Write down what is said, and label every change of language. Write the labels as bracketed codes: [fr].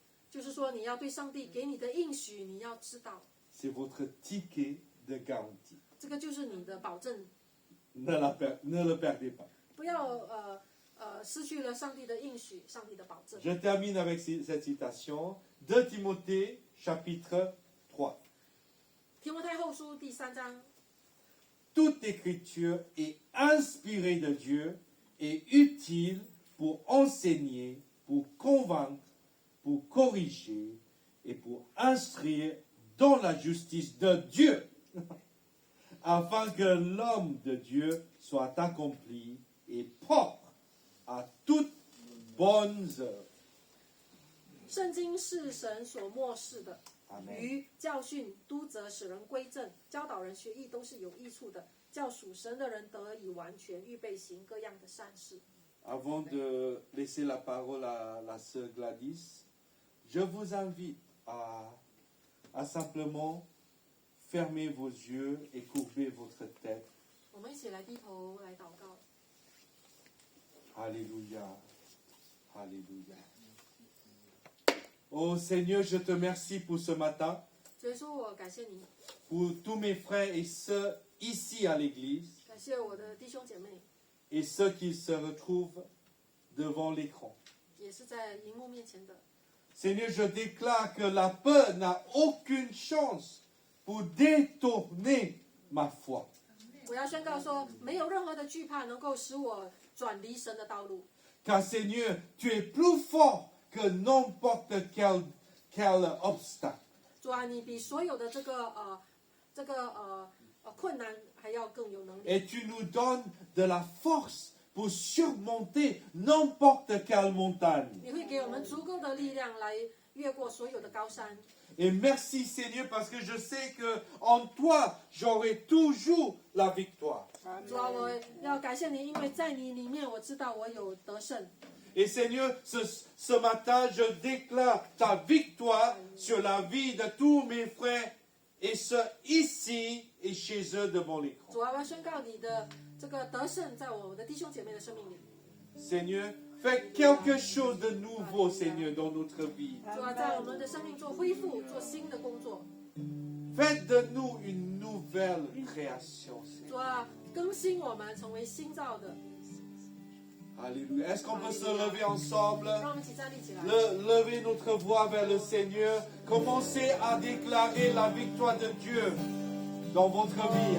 [zh] 就是说，你要对上帝给你的应许，你要知道， [fr] C'est votre ticket de garantie. [zh] 这个就是你的保证， [fr] Ne le perdez pas. [zh] 不要失去了上帝的应许，上帝的保证。 [fr] Je termine avec cette citation. 2 Timothée, chapitre 3. [zh] 提摩太后书第3章， [fr] Toute écriture est inspirée de Dieu et utile pour enseigner, pour convaincre, pour corriger et pour instruire dans la justice de Dieu, afin que l'homme de Dieu soit accompli et propre à toutes bonnes œuvres. [zh] 圣经是神所漠视的， [fr] Amen. [zh] 于教训、督责、使人归正、教导人学艺，都是有益处的，叫属神的人得以完全，预备行各样的善事。 [fr] Avant de laisser la parole à la sœur Gladys, je vous invite à simplement fermer vos yeux et courber votre tête. [zh] 我们一起来低头来祷告。 [fr] Alléluia. Alléluia. Oh Seigneur, je te remercie pour ce matin, [zh] 所以说我感谢你， [fr] pour tous mes frères et sœurs ici à l'église [zh] 感谢我的弟兄姐妹， [fr] et ceux qui se retrouvent devant l'écran. [zh] 也是在荧幕面前的。 [fr] Seigneur, je déclare que la peur n'a aucune chance pour détourner ma foi. [zh] 我要宣告说，没有任何的惧怕能够使我转离神的道路。 [fr] Car Seigneur, tu es plus fort que n'importe quel obstacle. [zh] 主啊，你比所有的这个困难还要更有能力。 [fr] Et tu nous donnes de la force pour surmonter n'importe quelle montagne. [zh] 你会给我们足够的力量来越过所有的高山。 [fr] Et merci Seigneur parce que je sais que en toi, j'aurai toujours la victoire. [zh] 主啊，我要感谢你，因为在你里面，我知道我有得胜。 [fr] Et Seigneur, ce matin, je déclare ta victoire sur la vie de tous mes frères et ceux ici et chez eux devant l'écran. [zh] 主啊，我要宣告你的这个得胜在我的弟兄姐妹的生命里。 [fr] Seigneur, fais quelque chose de nouveau, Seigneur, dans notre vie. [zh] 主啊，在我们的生命做恢复，做新的工作。 [fr] Faites de nous une nouvelle création, [zh] 主 [fr] Seigneur. [zh] 啊，更新我们，成为新造的。 [fr] Alléluia. Est-ce qu'on peut se lever ensemble? [zh] 让我们一起站立起来。 [fr] Levez notre voix vers le Seigneur. Commencez à déclarer la victoire de Dieu dans votre vie.